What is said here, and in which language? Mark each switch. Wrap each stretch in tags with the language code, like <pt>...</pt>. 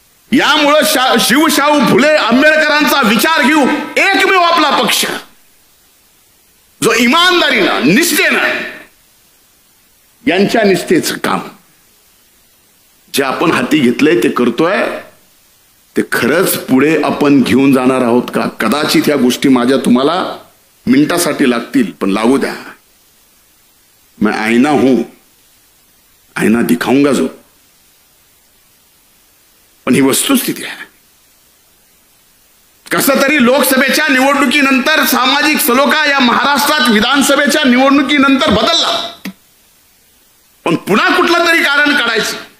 <mr>यामुळं शिवशाहू फुले आंबेडकरांचा विचार घेऊ एकमेव आपला पक्ष जो इमानदारीनं, निष्ठेनं, यांच्या निष्ठेचं काम जे आपण हाती घेतलंय ते करतोय, ते खरंच पुढे आपण घेऊन जाणार आहोत का? कदाचित या गोष्टी माझ्या तुम्हाला मिनिटासाठी लागतील, पण लागू द्या.</mr> <hi>मैं आईना हूं, आईना दिखाऊंगा जो.</hi> <mr>पण ही वस्तुस्थिती आहे. कसं तरी लोकसभेच्या निवडणुकीनंतर सामाजिक सलोखा या महाराष्ट्रात विधानसभेच्या निवडणुकीनंतर बदलला, पण पुन्हा कुठलं तरी कारण काढायचं.</mr>